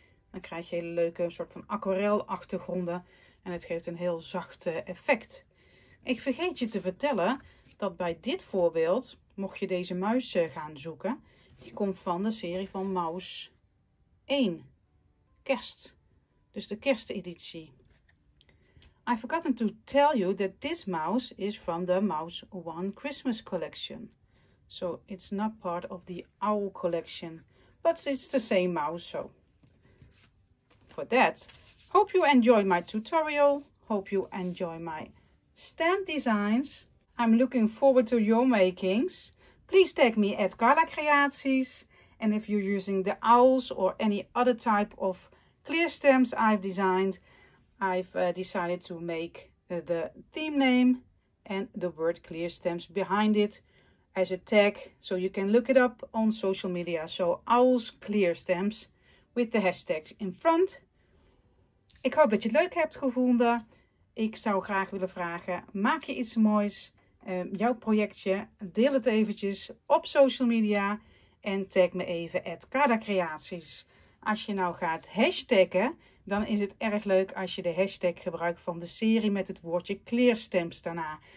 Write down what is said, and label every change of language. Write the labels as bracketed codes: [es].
[nl] Dan krijg je hele leuke soort van aquarelachtergronden en het geeft een heel zacht effect. Ik vergeet je te vertellen dat bij dit voorbeeld, mocht je deze muis gaan zoeken, die komt van de serie van Maus 1, Kerst. Dus de kersteditie. [en] I forgotten to tell you that this mouse is from the Maus 1 Christmas collection. So it's not part of the Owl collection, but it's the same mouse. So for that, hope you enjoy my tutorial. Hope you enjoy my stamp designs. I'm looking forward to your makings. Please tag me at Carla Creaties. And if you're using the owls or any other type of clear stamps I've designed, I've decided to make the theme name and the word clear stamps behind it as a tag, so you can look it up on social media. So owls clear stamps with the hashtag in front. [nl] Ik hoop dat je het leuk hebt gevonden. Ik zou graag willen vragen, maak je iets moois, jouw projectje, deel het eventjes op social media en tag me even @CarlaCreaties. Als je nou gaat hashtaggen, dan is het erg leuk als je de hashtag gebruikt van de serie met het woordje kleerstamps daarna.